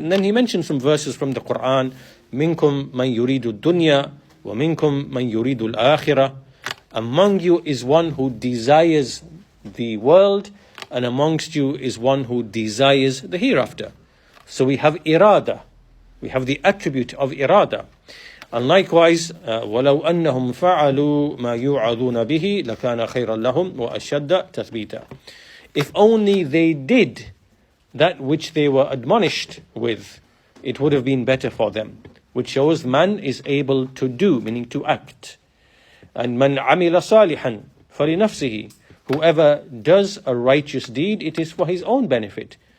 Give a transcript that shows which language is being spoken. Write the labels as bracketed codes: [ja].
[en] And then He mentioned some verses from the Quran. [ar] Minkum man yuridu dunya wa minkum man yuridu al-akhirah. [en] Among you is one who desires the world, and amongst you is one who desires the hereafter. So we have irada. We have the attribute of irada. And likewise, [ar] وَلَوْ أَنَّهُمْ فَعَلُوا مَا يُوعَظُونَ بِهِ لَكَانَ خَيْرًا لَهُمْ وَأَشَدَّ تَثْبِيتًا. [en] If only they did that which they were admonished with, it would have been better for them. Which shows man is able to do, meaning to act. And [ar] man amila salihan فَلِنَفْسِهِ. [en] Whoever does a righteous deed, it is for his own benefit.